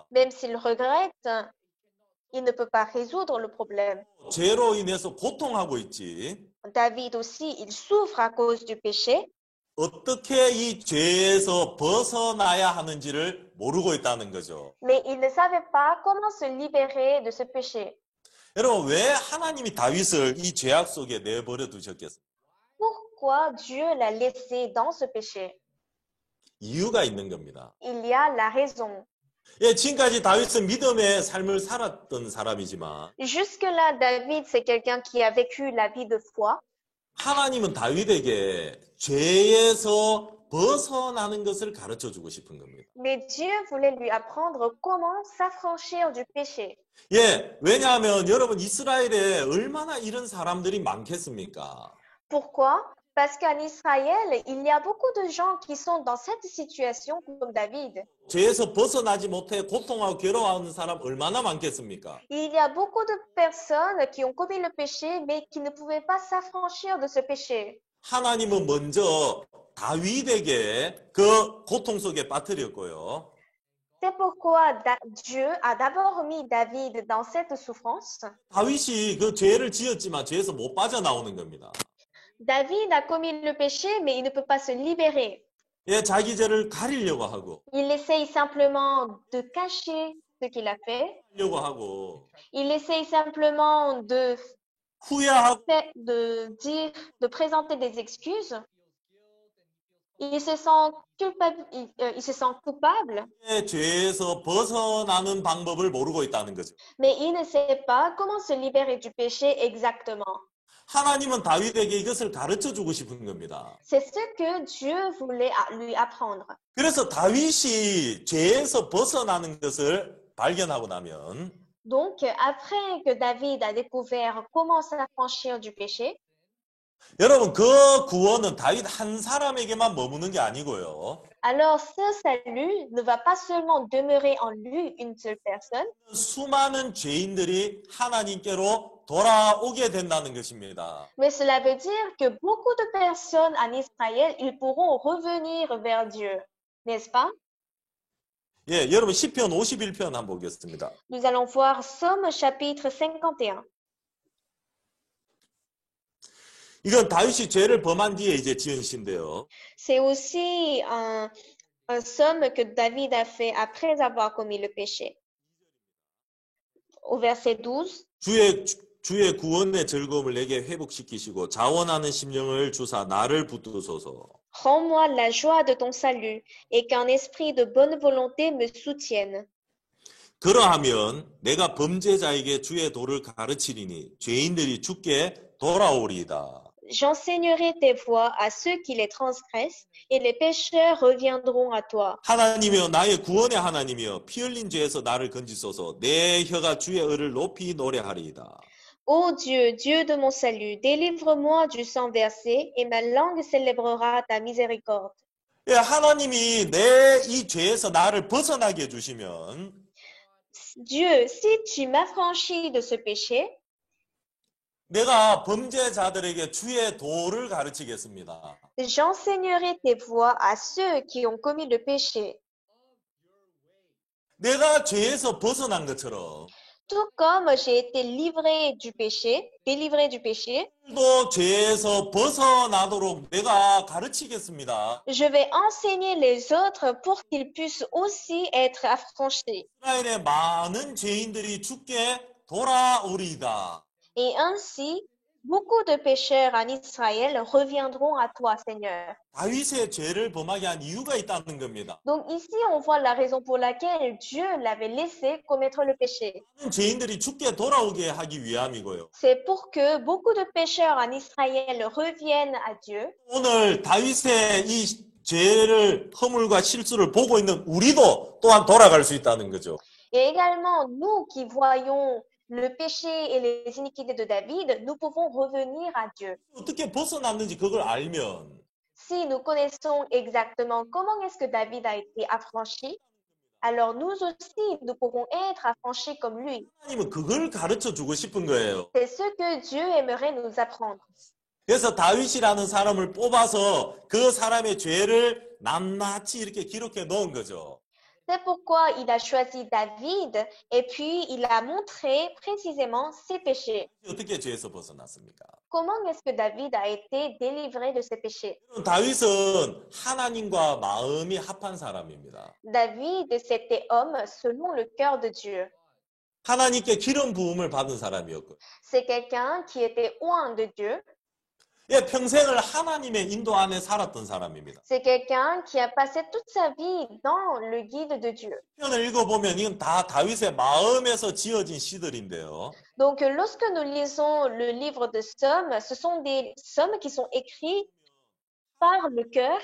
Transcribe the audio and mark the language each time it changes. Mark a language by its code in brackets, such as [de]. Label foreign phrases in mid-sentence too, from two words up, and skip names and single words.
[fr] Même s'il regrette, il ne peut pas résoudre le problème. [ko] 죄로 인해서 고통하고 있지. [fr] David aussi, il souffre à cause du péché, [ko] 어떻게 이 죄에서 벗어나야 하는지를 모르고 있다는 거죠. [fr] mais il ne savait pas comment se libérer de ce péché. [ko] 여러분, 왜 하나님이 다윗을 이 죄악 속에 내버려 두셨겠어요? [fr] Pourquoi Dieu l'a laissé dans ce péché? [ko] 이유가 있는 겁니다. [fr] Il y a la raison. [ko] 예, 지금까지 다윗은 믿음의 삶을 살았던 사람이지만 [fr] Jusque-là, David, c'est quelqu'un qui a vécu la vie de foi. [ko] 하나님은 다윗에게 죄에서 벗어나는 것을 가르쳐 주고 싶은 겁니다. [fr] Mais Dieu voulait lui apprendre comment s'affranchir du péché. [ko] 예, 왜냐하면 여러분 이스라엘에 얼마나 이런 사람들이 많겠습니까? [fr] Pourquoi? Parce qu'en Israël, il y a beaucoup de gens qui sont dans cette situation comme David. [ko] 죄에서 벗어나지 못해 고통하고 괴로워하는 사람 얼마나 많겠습니까? [fr] Il y a beaucoup de personnes qui ont commis le péché, mais qui ne pouvaient pas s'affranchir de ce péché. [ko] 하나님은 먼저 다윗에게 그 고통 속에 빠뜨렸고요. [fr] C'est pourquoi Dieu a d'abord mis David dans cette souffrance. [ko] 다윗이 그 죄를 지었지만 죄에서 못 빠져나오는 겁니다. [fr] David a commis le péché, mais il ne peut pas se libérer. [ko] 예, 자기 죄를 가리려고 하고, [fr] Il essaye simplement de cacher ce qu'il a fait. [ko] 하려고 하고, [fr] Il essaye simplement [ko] 후회하고, [fr] dire, de présenter des excuses. Il se sent il se sent coupable, [ko] 죄에서 벗어나는 방법을 모르고 있다는 거죠. [fr] mais il ne sait pas comment se libérer du péché exactement. [ko] 하나님은 다윗에게 이것을 가르쳐 주고 싶은 겁니다. [fr] C'est ce que Dieu voulait lui apprendre. [ko] 그래서 다윗이 죄에서 벗어나는 것을 발견하고 나면 [fr] Donc, après que David a découvert comment s'affranchir du péché, [ko] 여러분 그 구원은 다윗 한 사람에게만 머무는 게 아니고요. [fr] alors ce salut ne va pas seulement demeurer en lui, une seule personne, [ko] 수많은 죄인들이 하나님께로 돌아오게 된다는 것입니다. [fr] mais cela veut dire que beaucoup de personnes en Israël, ils pourront revenir vers Dieu, n'est-ce pas? [ko] 예, 여러분 시편 51편 한번 보겠습니다. [fr] Nous allons voir Somme chapitre 51. [ko] 이건 다윗이 죄를 범한 뒤에 이제 지은 시인데요. [fr] C'est aussi un somme que David a fait après avoir commis le péché. Au verset 12, [ko] 주의 구원의 즐거움을 내게 회복시키시고 자원하는 심령을 주사 나를 붙드소서. [fr] rends-moi la joie de ton salut et qu'un esprit de bonne volonté me soutienne. [ko] 그러하면 내가 범죄자에게 주의 도를 가르치리니 죄인들이 주께 돌아오리이다. [fr] J'enseignerai tes voies à ceux qui les transgressent et les pécheurs reviendront à toi. [ko] 하나님이여 나의 구원의 하나님이여 피 흘린 죄에서 나를 건지소서. 내 혀가 주의 의를 높이 노래하리이다. [fr] Ô Dieu, Dieu de mon salut, délivre-moi du sang versé et ma langue célébrera ta miséricorde. [ko] 예, 하나님이 내 이 죄에서 나를 벗어나게 해주시면 [fr] Dieu, si tu m'affranchis de ce péché, [ko] 내가 범죄자들에게 주의 도를 가르치겠습니다. [fr] j'enseignerai tes voies à ceux qui ont commis le péché. [ko] 내가 죄에서 벗어난 것처럼 [fr] Tout comme j'ai été livré du péché, délivré du péché, [ko] 또 죄에서 벗어나도록 내가 가르치겠습니다. [fr] je vais enseigner les autres pour qu'ils puissent aussi être affranchis. [ko] 이스라엘의 많은 죄인들이 주께 돌아오리이다. [fr] Et ainsi, beaucoup de pécheurs en Israël reviendront à toi, Seigneur. [ko] 다윗의 죄를 범하게 한 이유가 있다는 겁니다. [fr] Donc ici, on voit la raison pour laquelle Dieu l'avait laissé commettre le péché. [ko] 많은 죄인들이 주께 돌아오게 하기 위함이고요. [fr] C'est pour que beaucoup de pécheurs en Israël reviennent à Dieu. [ko] 오늘 다윗의 이 죄를 허물과 실수를 보고 있는 우리도 또한 돌아갈 수 있다는 거죠. [fr] Et également, nous qui voyons le péché et les iniquités de David, nous pouvons revenir à Dieu. [ko] 어떻게 벗어났는지 그걸 알면 [fr] Si nous connaissons exactement comment est-ce que David a été affranchi, alors nous aussi, nous pourrons être affranchis comme lui. [ko] 하나님은 그걸 가르쳐 주고 싶은 거예요. [fr] C'est ce que Dieu aimerait nous apprendre. [ko] 그래서 다윗이라는 사람을 뽑아서 그 사람의 죄를 낱낱이 이렇게 기록해 놓은 거죠. [fr] C'est pourquoi il a choisi David et puis il a montré précisément ses péchés. [ko] 어떻게 죄에서 벗어났습니까? [fr] Comment est-ce que David a été délivré de ses péchés? [ko] 다윗은 하나님과 마음이 합한 사람입니다. [fr] David, c'était homme selon le cœur de Dieu. [ko] 하나님께 기름 부음을 받은 사람이었고, [fr] C'est quelqu'un qui était oint de Dieu. [ko] 예, 평생을 하나님의 인도 안에 살았던 사람입니다. [fr] C'est quelqu'un qui a passé toute sa vie dans le guide de Dieu. [ko] 편을 읽어보면 이건 다 다윗의 마음에서 지어진 시들인데요. [fr] Donc, lorsque nous lisons le livre de Psaumes, ce sont des psaumes qui sont écrits par le cœur.